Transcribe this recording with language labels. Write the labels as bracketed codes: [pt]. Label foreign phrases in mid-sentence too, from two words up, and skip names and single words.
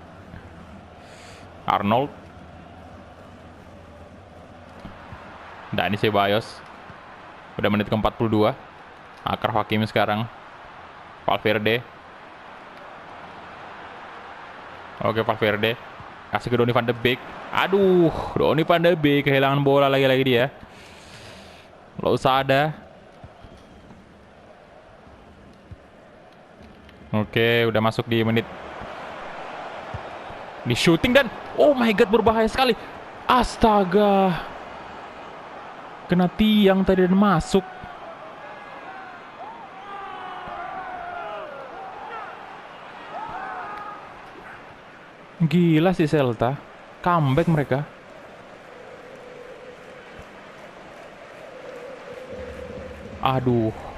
[id] Arnold. Dani Ceballos. Udah menit ke-42. Akraf Hakimi sekarang. Valverde. Oke, Valverde. Kasih ke Donny van de Beek. Aduh, Donny van de Beek kehilangan bola lagi-lagi dia. Lo usah ada. Oke, udah masuk di menit. Di shooting dan [en] oh my god, [id] berbahaya sekali. Astaga. Kena tiang tadi dan masuk. Gila sih Celta. Comeback mereka. Aduh.